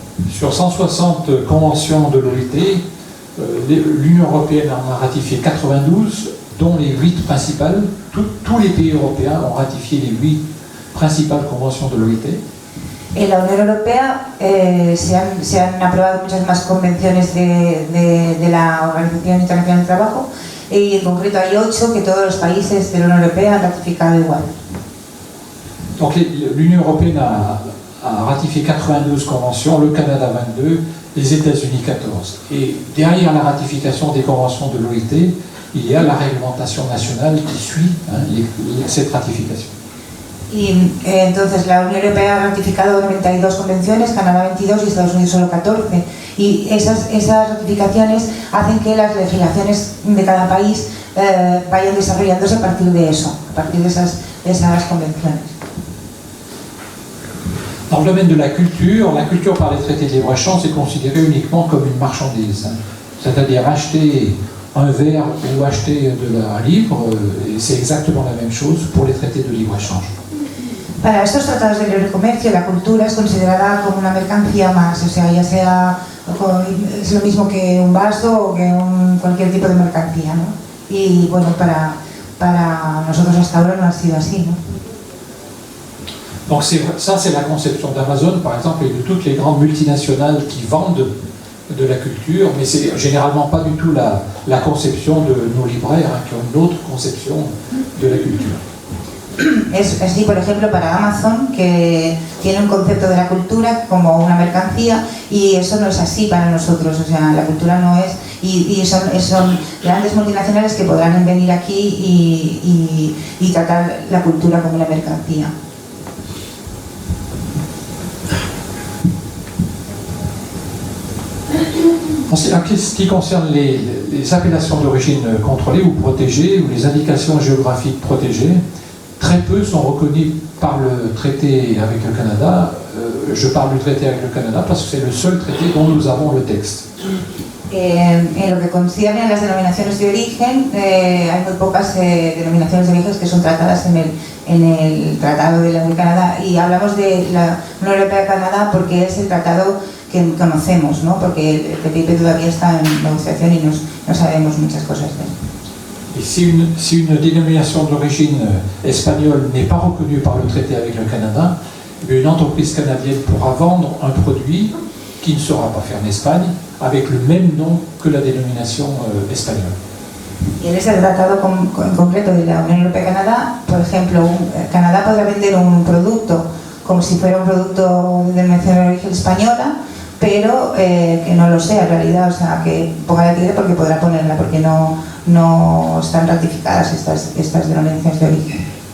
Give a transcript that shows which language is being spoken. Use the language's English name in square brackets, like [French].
[French] Sur 160 conventions de l'OIT, l'Union européenne en a ratifié 92, dont les 8 principales. Tous les pays européens ont ratifié les 8 principales conventions de l'OIT. [Spanish] En la Unión Europea se han aprobado muchas más convenciones de la Organización Internacional del Trabajo, y en concreto hay 8 que todos los países de la Unión Europea han ratificado igual. [French] Donc l'Union européenne a ratifié 92 conventions, le Canada 22, les États-Unis 14. Et derrière la ratification des conventions de l'OIT, il y a la réglementation nationale qui suit cette ratification. [Spanish] Y entonces la Unión Europea ha ratificado 92 convenciones, Canadá 22 y Estados Unidos solo 14. Y esas ratificaciones hacen que las legislaciones de cada país vayan desarrollándose a partir de eso, a partir de esas convenciones. [French] Dans le domaine de la culture par les traités de libre-échange est considérée uniquement comme une marchandise. C'est-à-dire acheter un verre ou acheter un livre, c'est exactement la même chose pour les traités de libre-échange. [Spanish] Para estos tratados de libre comercio, la cultura es considerada como una mercancía más, o sea, ya sea es lo mismo que un vaso o que cualquier tipo de mercancía, ¿no? Y bueno, para nosotros hasta ahora no ha sido así, ¿no? [French] Donc ça, c'est la conception d'Amazon, par exemple, et de toutes les grandes multinationales qui vendent de la culture, mais c'est généralement pas du tout la conception de nos libraires, qui ont une autre conception de la culture. [Spanish] Es así, por ejemplo, para Amazon, que tiene un concepto de la cultura como una mercancía, y eso no es así para nosotros, o sea, la cultura no es, y son grandes multinacionales que podrán venir aquí y tratar la cultura como una mercancía. [French] En ce qui concerne les appellations d'origine contrôlée ou protégées, ou les indications géographiques protégées, très peu sont reconnus par le traité avec le Canada. Je parle du traité avec le Canada parce que c'est le seul traité dont nous avons le texte. [Spanish] En lo que concierne a las denominaciones de origen, hay muy pocas denominaciones de origen que son tratadas en el Tratado de la Unión Canadá, y hablamos de la Unión Europea-Canadá porque es el tratado que conocemos, ¿no? Porque el TTIP todavía está en negociación y no sabemos muchas cosas de él. [French] Et si une dénomination d'origine espagnole n'est pas reconnue par le traité avec le Canada, une entreprise canadienne pourra vendre un produit qui ne sera pas fait en Espagne avec le même nom que la dénomination espagnole. [Spanish] Y en ese tratado en concreto de la Unión Europea-Canadá, por ejemplo, Canadá podrá vender un producto como si fuera un producto de denominación de origen española, pero que no lo sea en realidad, o sea, que ponga la etiqueta porque podrá ponerla, porque no están ratificadas estas denominaciones de origen.